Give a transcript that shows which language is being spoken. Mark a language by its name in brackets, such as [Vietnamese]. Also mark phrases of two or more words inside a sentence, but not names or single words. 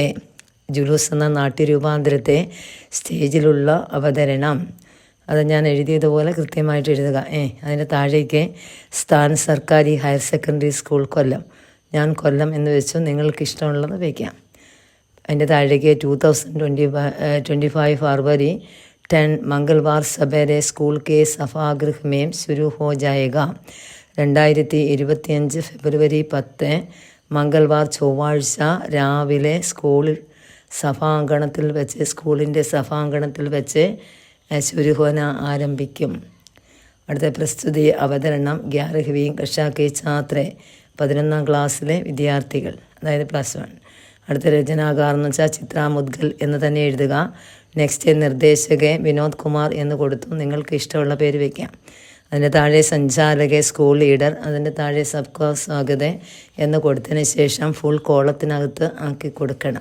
[Malayalam] ജുലൂസ് എന്ന നാട്യരൂപാന്തരത്തെ സ്റ്റേജിലുള്ള അവതരണം. അത് ഞാൻ എഴുതിയതുപോലെ കൃത്യമായിട്ട് എഴുതുക. അതിൻ്റെ താഴേക്ക് സ്ഥാൻ സർക്കാരി ഹയർ സെക്കൻഡറി സ്കൂൾ കൊല്ലം. ഞാൻ കൊല്ലം എന്ന് വെച്ചു, നിങ്ങൾക്ക് ഇഷ്ടമുള്ളത് വയ്ക്കാം. അതിൻ്റെ താഴേക്ക് [Hindi] 2025 फरवरी 10 मंगलवार सवेरे स्कूल के सभागृह में शुरू हो जाएगा. [Malayalam] 2025 ഫെബ്രുവരി 10 മംഗൾവാർ ചൊവ്വാഴ്ച രാവിലെ സ്കൂളിൻ്റെ സഭാങ്കണത്തിൽ വെച്ച് ശുരുഹോന ആരംഭിക്കും. അടുത്ത പ്രസ്തുതി അവതരണം [Hindi] 11वीं कक्षा के छात्र, [Malayalam] 11ാം ക്ലാസ്സിലെ വിദ്യാർത്ഥികൾ, അതായത് +1. അടുത്ത രചനാകാർ എന്ന് വെച്ചാൽ ചിത്ര മുദ്ഗൽ എന്ന് തന്നെ എഴുതുക. നെക്സ്റ്റ് നിർദ്ദേശക വിനോദ് കുമാർ എന്ന് കൊടുത്തു, നിങ്ങൾക്ക് ഇഷ്ടമുള്ള പേര് വയ്ക്കാം. അതിൻ്റെ താഴെ സഞ്ചാലക സ്കൂൾ ലീഡർ, അതിൻ്റെ താഴെ [Hindi] सबका स्वागत [Malayalam] എന്ന് കൊടുത്തതിന് ശേഷം ഫുൾ കോളത്തിനകത്ത് ആക്കി കൊടുക്കണം.